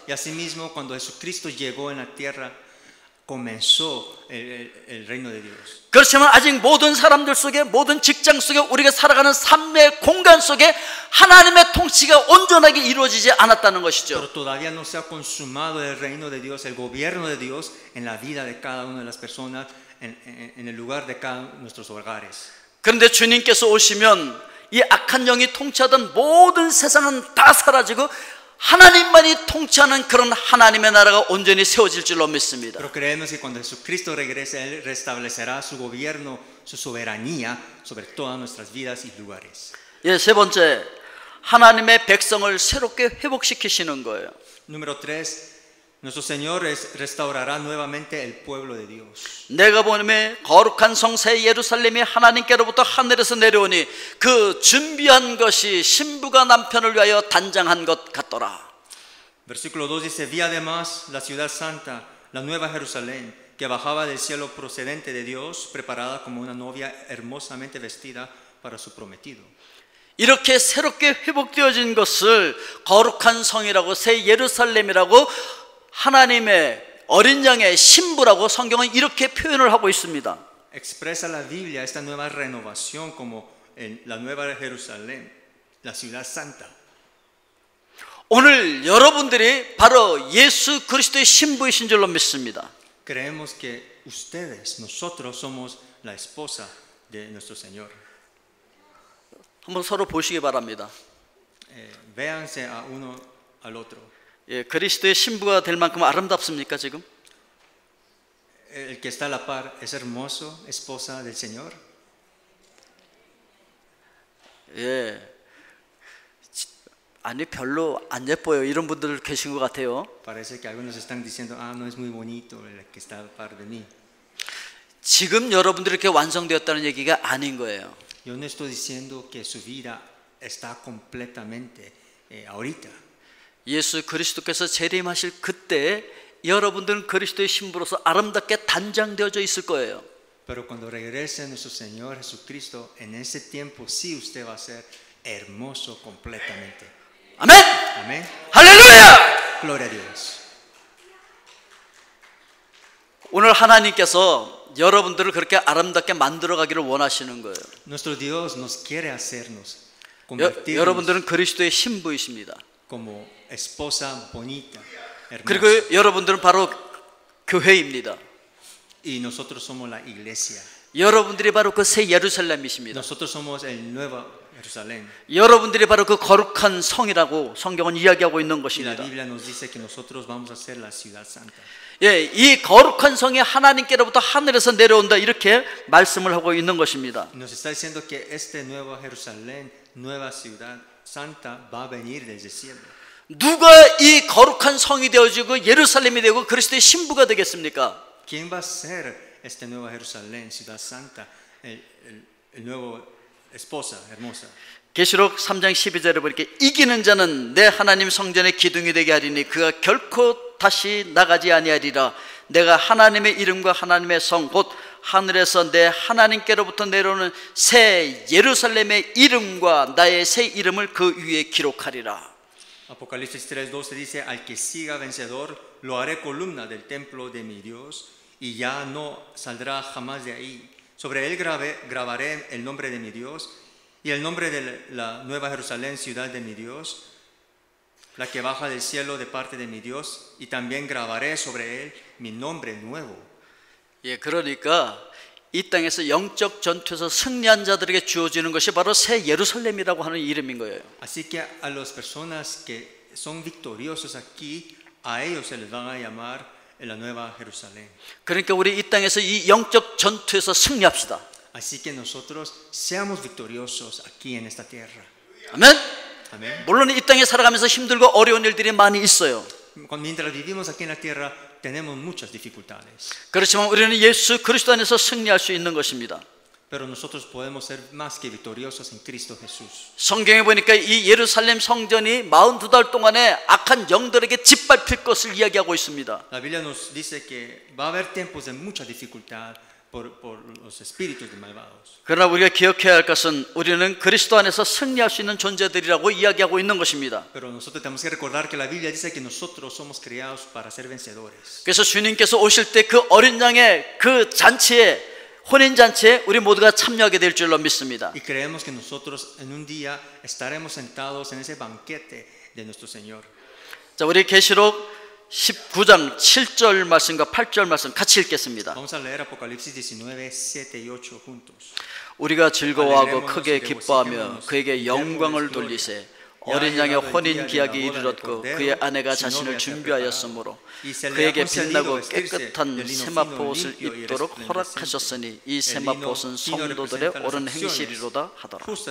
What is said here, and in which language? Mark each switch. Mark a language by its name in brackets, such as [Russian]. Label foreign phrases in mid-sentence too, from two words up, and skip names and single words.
[Spanish] Y asimismo, cuando Jesucristo llegó en la tierra, comenzó el reino de Dios. [Korean] 그렇지만 아직 모든 사람들 속에 모든 직장 속에 우리가 살아가는 삶의 공간 속에 하나님의 통치가 온전하게 이루어지지 않았다는 것이죠. [Spanish] Pero todavía no se ha consumado el reino de Dios, el gobierno de Dios en la vida de cada una de las personas, en el lugar de cada uno de nuestros hogares. [Korean] 그런데 주님께서 오시면 이 악한 영이 통치하던 모든 세상은 다 사라지고 하나님만이 통치하는 그런 하나님의 나라가 온전히 세워질 줄로 믿습니다. [Spanish] Pero creemos que cuando Jesucristo regrese, Él restablecerá su gobierno, su soberanía sobre todas nuestras vidas y lugares. [Korean] 예, 세 번째, 하나님의 백성을 새롭게 회복시키시는 거예요. [Spanish] Número 3, nuestro Señor restaurará nuevamente el pueblo de Dios. [Korean] 내가 보니 거룩한 성새 예루살렘이 하나님께로부터 하늘에서 내려오니 그 준비한 것이 신부가 남편을 위하여 단장한 것 같더라. [Spanish] Versículo 2 dice, vi además la ciudad santa, la nueva Jerusalén, que bajaba del cielo procedente de Dios, preparada como una novia hermosamente vestida para su prometido. [Korean] 이렇게 새롭게 회복되어진 것을 거룩한 성이라고 새 예루살렘이라고 하나님의 어린 양의 신부라고 성경은 이렇게 표현을 하고 있습니다. [Spanish] Expresa la Biblia esta nueva renovación como en la nueva Jerusalén, la ciudad santa. [Korean] 오늘 여러분들이 바로 예수 그리스도의 신부이신 줄로 믿습니다. [Spanish] Creemos que ustedes, nosotros somos la esposa de nuestro Señor. [Korean] 한번 서로 보시기 바랍니다. [Spanish] Véanse a uno al otro. [Korean] 예, 그리스도의 신부가 될 만큼 아름답습니까 지금? [Spanish] El que está a la par es hermoso, esposa del Señor. [Korean] 예, 아니 별로 안 예뻐요. 이런 분들 계신 것 같아요. [Spanish] Parece que algunos están diciendo, no es muy bonito el que está a la par de mí. [Korean] 지금 여러분들이 이렇게 완성되었다는 얘기가 아닌 거예요. [Spanish] Yo no estoy diciendo que su vida está completamente ahorita. [Korean] 예수 그리스도께서 재림하실 그때 여러분들은 그리스도의 신부로서 아름답게 단장되어져 있을 거예요. [Spanish] Pero cuando regrese nuestro Señor Jesucristo, en ese tiempo sí usted va a ser hermoso completamente. [Korean] 아멘! [Spanish] Amén. [Korean] 할렐루야! [Spanish] Gloria a Dios. [Korean] 오늘 하나님께서 여러분들을 그렇게 아름답게 만들어 가기를 원하시는 거예요. [Spanish] Nuestro Dios nos quiere hacernos convertirnos [Korean] 여러분들은 그리스도의 신부이십니다. [Spanish] como esposa bonita, [Korean] 그리고 [Spanish] hermosa. [Korean] 여러분들은 바로 교회입니다. [Spanish] Y nosotros somos la iglesia. [Korean] 여러분들이 바로 그 새 예루살렘이십니다. [Spanish] Nosotros somos el nuevo Jerusalén. [Korean] 여러분들이 바로 그 거룩한 성이라고 성경은 이야기하고 있는 [Spanish] Y la [Korean] 것입니다. [Spanish] Biblia nos dice que nosotros vamos a ser la ciudad santa. [Korean] 예, 이 거룩한 성이 하나님께로부터 하늘에서 내려온다 이렇게 말씀을 하고 있는 것입니다. [Spanish] Nos está diciendo que este nuevo Jerusalén, nueva ciudad santa, va a venir desde el cielo. [Korean] 누가 이 거룩한 성이 되어지고 예루살렘이 되고 그리스도의 신부가 되겠습니까? [Spanish] ¿Quién va a ser este nuevo Jerusalén, ciudad santa, el nuevo esposa hermosa? [Korean] 계시록 3장 12절에 보니까 이기는 자는 내 하나님 성전의 기둥이 되게 하리니 그가 결코 다시 나가지 아니하리라. 내가 하나님의 이름과 하나님의 성 곧 하늘에서 내 하나님께로부터 내려오는 새 예루살렘의 이름과 나의 새 이름을 그 위에 기록하리라. [Spanish] Apocalipsis 3:12 dice, al que siga vencedor, lo haré columna del templo de mi Dios y ya no saldrá jamás de ahí. Sobre él grabaré el nombre de mi Dios y el nombre de la nueva Jerusalén, ciudad de mi Dios, la que baja del cielo de parte de mi Dios, y también grabaré sobre él mi nombre nuevo. [Korean] 예, 그러니까 이 땅에서 영적 전투에서 승리한 자들에게 주어지는 것이 바로 새 예루살렘이라고 하는 이름인 거예요. [Spanish] Así que a las personas que son victoriosos aquí, a ellos se les van a llamar la nueva Jerusalén. [Korean] 그러니까 우리 이 땅에서 이 영적 전투에서 승리합시다. [Spanish] Así que nosotros seamos victoriosos aquí en esta tierra. [Korean] 아멘. [Spanish] Amén. [Korean] 물론 이 땅에 살아가면서 힘들고 어려운 일들이 많이 있어요. [Spanish] Mientras vivimos aquí en la tierra, tenemos muchas dificultades. [Korean] 그렇지만 우리는 예수 그리스도 안에서 승리할 수 있는 것입니다. [Spanish] Pero nosotros podemos ser más que victoriosos en Cristo Jesús. [Korean] 성경에 보니까 이 예루살렘 성전이 42달 동안에 악한 영들에게 짓밟힐 것을 이야기하고 있습니다. [Spanish] La Biblia nos dice que va a haber tiempos de mucha dificultad por los espíritus de malvados. [Korean] 그러나 우리가 기억해야 할 것은 우리는 그리스도 안에서 승리할 수 있는 존재들이라고 이야기하고 있는 것입니다. [Spanish] Pero nosotros tenemos que recordar que la Biblia dice que nosotros somos creados para ser vencedores. [Korean] 그래서 주님께서 오실 때 그 어린 양의 그 잔치에 혼인 잔치에 우리 모두가 참여하게 될 줄로 믿습니다. [Spanish] Y creemos que nosotros en un día estaremos sentados en ese banquete de nuestro Señor. [Korean] 자, 우리 계시록 19장 7절 말씀과 8절 말씀 같이 읽겠습니다. [Spanish] Vamos a leer Apocalipsis 19, 7 y 8 juntos. [Korean] 우리가 즐거워하고 크게 기뻐하며 그에게 영광을 돌리세. 어린 양의 혼인 기약이 이르렀고 그의 아내가 자신을 준비하였으므로 그에게 빛나고 깨끗한 세마포 옷을 입도록 허락하셨으니 이 세마포 옷은 성도들의 옳은 행실이로다 하더라.